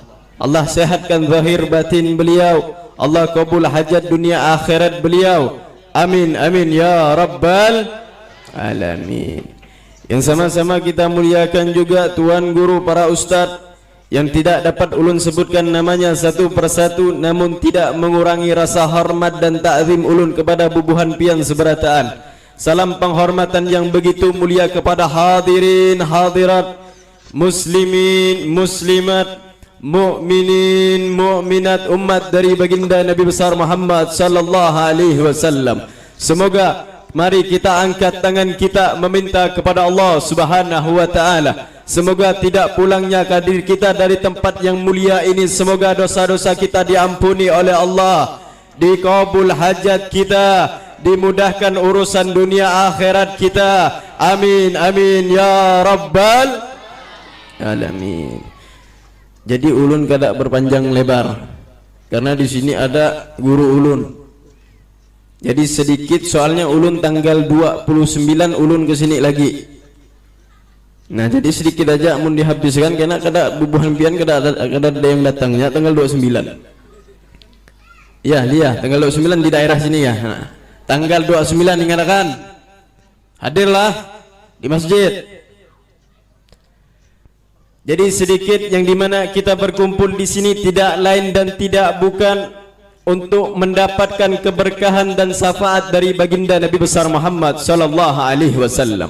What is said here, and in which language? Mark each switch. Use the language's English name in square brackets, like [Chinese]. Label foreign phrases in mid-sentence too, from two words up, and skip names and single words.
[Indonesian] Allah sehatkan zahir batin beliau, Allah kabul hajat dunia akhirat beliau. [Arabic] Amin amin ya rabbal alamin. [Indonesian] Yang sama-sama kita muliakan juga tuan guru para ustaz yang tidak dapat ulun sebutkan namanya satu persatu, namun tidak mengurangi rasa hormat dan ta'zim ulun kepada [Banjar] bubuhan pian seberataan. [Indonesian] Salam penghormatan yang begitu mulia kepada hadirin hadirat, muslimin muslimat, mukminin mukminat, umat dari baginda Nabi besar Muhammad [Arabic] sallallahu alaihi wasallam. [Indonesian] Semoga mari kita angkat tangan kita meminta kepada Allah [Arabic] Subhanahu wa taala, [Indonesian] semoga tidak pulangnya kadir kita dari tempat yang mulia ini, semoga dosa-dosa kita diampuni oleh Allah, dikabul hajat kita, dimudahkan urusan dunia akhirat kita. [Arabic] Amin amin ya rabbal alamin. [Banjar] Jadi ulun kada berpanjang lebar karena di sini ada guru ulun. Jadi sedikit soalnya ulun tanggal 29 ulun ke sini lagi. Nah, jadi sedikit aja mun dihabiskan karena kada bubuhan pian kada ada yang datangnya tanggal 29. [Indonesian] Ya, dia tanggal 29 di daerah sini ya. Nah, tanggal 29 ingatkan. Hadirlah di masjid. Jadi sedikit yang dimana kita berkumpul di sini tidak lain dan tidak bukan untuk mendapatkan keberkahan dan syafaat dari baginda Nabi besar Muhammad [Arabic] sallallahu alaihi wasallam.